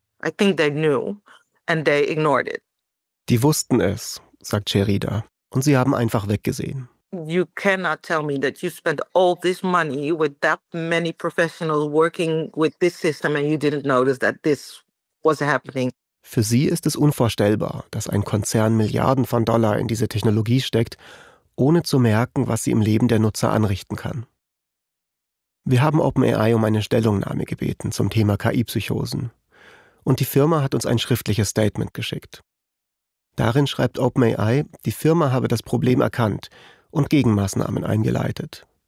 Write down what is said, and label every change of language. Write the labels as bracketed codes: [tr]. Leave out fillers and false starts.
[en] I think they knew and they ignored it. [de] Die wussten es, sagt Sherida, und sie haben einfach weggesehen. [en] You cannot tell me that you spent all this money with that many professionals working with this system and you didn't notice that this was happening. [de] Für sie ist es unvorstellbar, dass ein Konzern Milliarden von Dollar in diese Technologie steckt, ohne zu merken, was sie im Leben der Nutzer anrichten kann. Wir haben OpenAI um eine Stellungnahme gebeten zum Thema KI-Psychosen. Und die Firma hat uns ein schriftliches Statement geschickt. Darin schreibt OpenAI, die Firma habe das Problem erkannt und Gegenmaßnahmen eingeleitet.